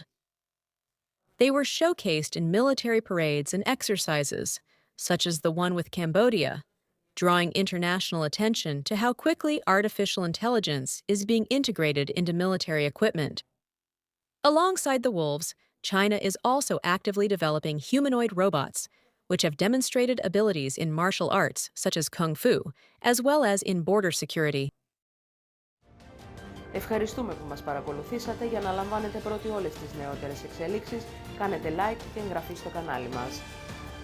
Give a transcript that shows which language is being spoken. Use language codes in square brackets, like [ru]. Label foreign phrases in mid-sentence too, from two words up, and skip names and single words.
[en] They were showcased in military parades and exercises, such as the one with Cambodia, drawing international attention to how quickly artificial intelligence is being integrated into military equipment. Alongside the wolves, China is also actively developing humanoid robots, which have demonstrated abilities in martial arts, such as Kung Fu, as well as in border security. [el] Ευχαριστούμε που μας παρακολουθήσατε. Για να λαμβάνετε πρώτοι όλες τις νεότερες εξελίξεις, κάνετε like και εγγραφή στο κανάλι μας.